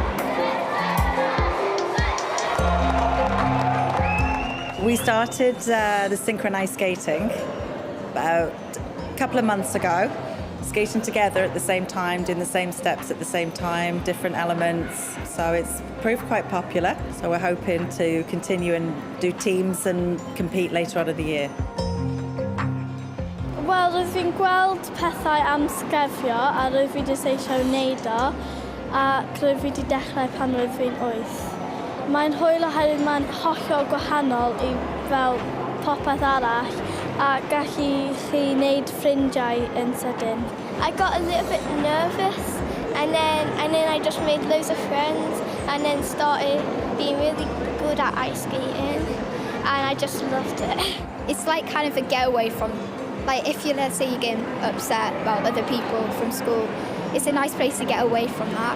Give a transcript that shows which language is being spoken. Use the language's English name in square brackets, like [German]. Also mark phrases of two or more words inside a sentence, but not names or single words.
[English] We started the synchronised skating about a couple of months ago, skating together at the same time, doing the same steps at the same time, different elements. So it's proved quite popular. So we're hoping to continue and do teams and compete later on in the year. [Welsh] Wel, rwyf fi'n gweld pethau am sgefrio a rwyf fi wedi seisio wneud o, a rwyf fi wedi dechrau pan rwyf fi'n 8. Mae'n hwyl oherwydd mae'n hollol gwahanol I fel popeth arall a gallu chi wneud ffrindiau yn sydyn. [English] I got a little bit nervous and then I just made loads of friends and then started being really good at ice skating and I just loved it. It's like kind of a getaway from, like if you, let's say you're getting upset about other people from school, it's a nice place to get away from that.